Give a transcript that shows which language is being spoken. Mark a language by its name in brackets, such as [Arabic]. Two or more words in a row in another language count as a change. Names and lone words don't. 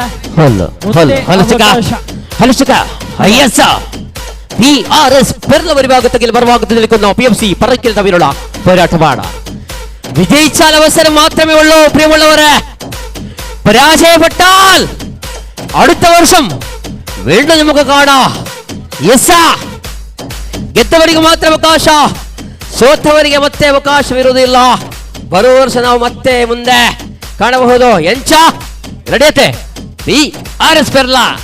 [Malayalam] PRS പെർല പരിഭാഗത്തിൽ മറുഭാഗത്ത് നിൽക്കുന്ന PFC പറക്കിൽ തമ്മിലുള്ള പോരാട്ടമാണ്. വിജയിച്ചാൽ അവസരം മാത്രമേ ഉള്ളൂ പ്രിയമുള്ളവരെ. പരാജയപ്പെട്ടാൽ അടുത്ത വർഷം വീണ്ടും നമുക്ക് കാണാം. [Kannada] ಗೆದ್ದವರಿಗೆ ಮಾತ್ರ ಅವಕಾಶ, ಸೋತವರಿಗೆ ಮತ್ತೆ ಅವಕಾಶವಿರುವುದಿಲ್ಲ. ಬರುವ ವರ್ಷ ನಾವು ಮತ್ತೆ ಮುಂದೆ ಕಾಣಬಹುದು. ಎಂಚ ನಡೆಯುತ್ತೆ PRS ಪೆರ್ಲಾ.